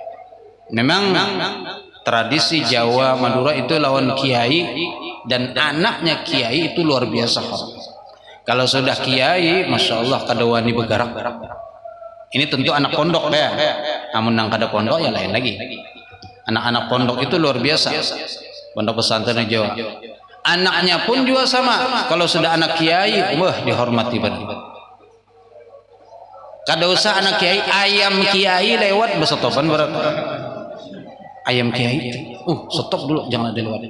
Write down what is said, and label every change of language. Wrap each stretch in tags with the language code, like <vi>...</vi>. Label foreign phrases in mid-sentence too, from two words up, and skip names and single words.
<id>Memang tradisi Jawa Madura itu lawan kiai dan anaknya kiai itu luar biasa hormat.</id> <bjn>Kalau sudah kiai,</bjn> <ar>ما شاء الله</ar> <bjn>kada wani bergerak.</bjn> <id>Ini tentu anak pondok ya.</id> <bjn>Namun nang kada pondok ya lain lagi.</bjn> <id>Anak-anak pondok itu luar biasa. Pondok pesantren Jawa. Anaknya pun juga sama. Kalau sudah anak kiai, wah dihormati banget. Kada usah anak kiai, ayam kiai lewat bersetopan berat. Ayam kiai, stop dulu, jangan ada lewat.</id>